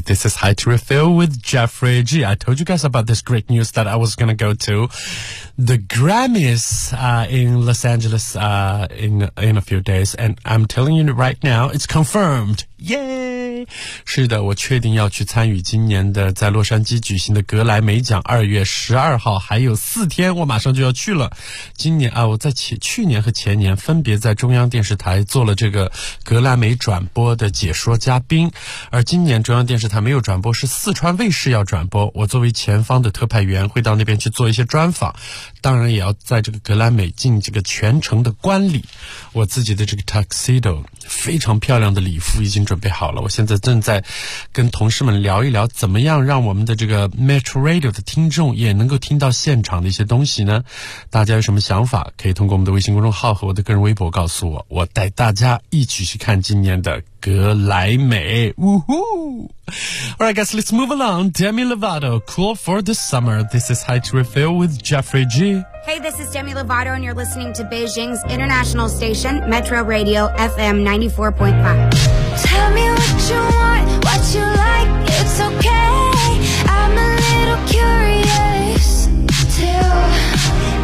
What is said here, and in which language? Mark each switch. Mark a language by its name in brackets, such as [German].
[English] This is High to Refill with Jeffrey G. I told you guys about this great news that I was going to go to. The Grammys in Los Angeles in a few days. And I'm telling you right now, it's confirmed. Yay! [Chinese] 是的，我确定要去参与今年的在洛杉矶举行的格莱美奖，2月12号还有四天，我马上就要去了。今年啊，我在去年和前年分别在中央电视台做了这个格莱美转播的解说嘉宾，而今年中央电视台没有转播，是四川卫视要转播，我作为前方的特派员会到那边去做一些专访，当然也要在这个格莱美进这个全程的观礼。我自己的这个 tuxedo 非常漂亮的礼服已经准备好了，我现在正在跟同事们聊一聊怎么样让我们的这个 Metro Radio 的听众也能够听到现场的一些东西呢。大家有什么想法可以通过我们的微信公众号和我的个人微博告诉我，我带大家一起去看今年的格莱美。 [English] All right guys, let's move along. Demi Lovato, Cool for the Summer. This is High to Refill with Jeffrey G. Hey, this is Demi Lovato and you're listening to Beijing's international station Metro Radio FM 94.5. Tell me what you want, what you like. It's okay, I'm a little curious too.